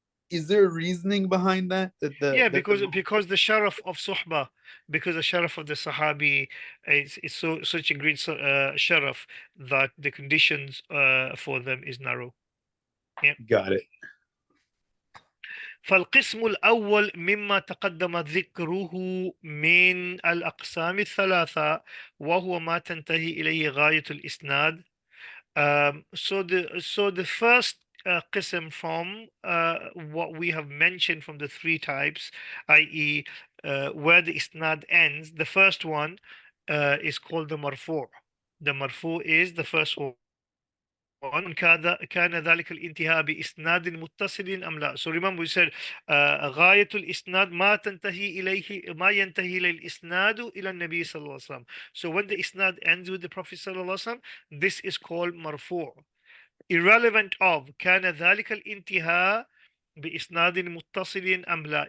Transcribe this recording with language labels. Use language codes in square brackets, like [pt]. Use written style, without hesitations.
[en] Is there a reasoning behind that yeah, that the because the sharaf of suhbah, because the sharaf of the Sahabi is such a great sharaf that the conditions for them is narrow. Yeah. got it. [ar] فالقسم الأول مما تقدم ذكره من الأقسام الثلاثة وهو ما تنتهي إليه غاية الإسناد. [en] So the first qism from what we have mentioned from the three types, i.e., where the isnad ends, the first one is called the marfu'. The marfu' is the first one. [ar] كان ذلك الانتهاء بإسناد متصل أم لا. [en] So remember we said [ar] غاية الإسناد ما تنتهي إليه ما ينتهي إلى الإسناد إلى النبي صلى الله عليه وسلم. [en] So when the isnad ends with the Prophet [ar] صلى الله عليه وسلم, [en] this is called مرفوع. Irrelevant of [ar] كان ذلك الانتهاء بإسناد متصل أم لا.